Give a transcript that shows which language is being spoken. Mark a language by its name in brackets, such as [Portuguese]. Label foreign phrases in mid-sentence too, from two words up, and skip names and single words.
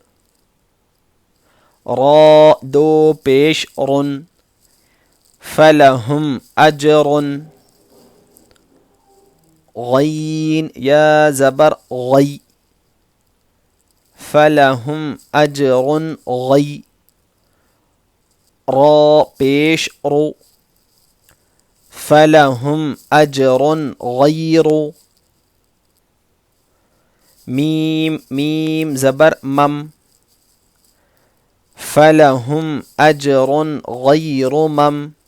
[Urdu] را دو پیش رن، [Arabic] فلہم اجر. [Urdu] غین یا زبر غی، [Arabic] فلہم اجر غی. [Urdu] را پیش رو، [Arabic] فلہم اجر غیر. [Urdu] میم میم زبر مم، [Arabic] فلہم اجر غیر مم.